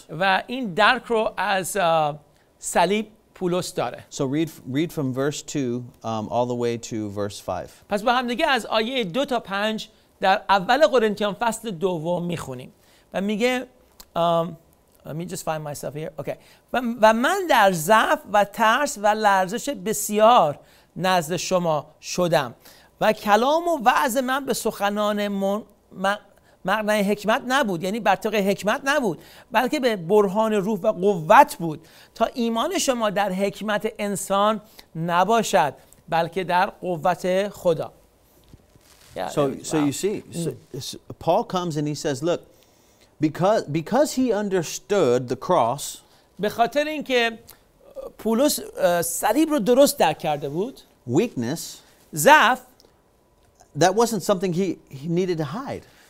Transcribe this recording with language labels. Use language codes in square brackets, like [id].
[fa] و این درک رو از صلیب پولس داره. [en] So read from verse 2 all the way to verse 5. [fa] پس با هم دیگه از آیه 2 تا 5 در اول قرنتیان فصل دوم میخونیم و میگه [en] let me just find myself here. Okay. [fa] و من در ضعف و ترس و لرزش بسیار نزد شما شدم و کلام و وعظ من به سخنان معنای حکمت نبود، یعنی بر طبق حکمت نبود، بلکه به برهان روح و قوت بود تا ایمان شما در حکمت انسان نباشد بلکه در قوت خدا. [en] So you see, Paul comes and he says, look, because he understood the cross, [fa] به خاطر اینکه پولس صلیب رو درست درک کرده بود، [en] weakness, [fa] ضعف [en] that wasn't something he needed to hide.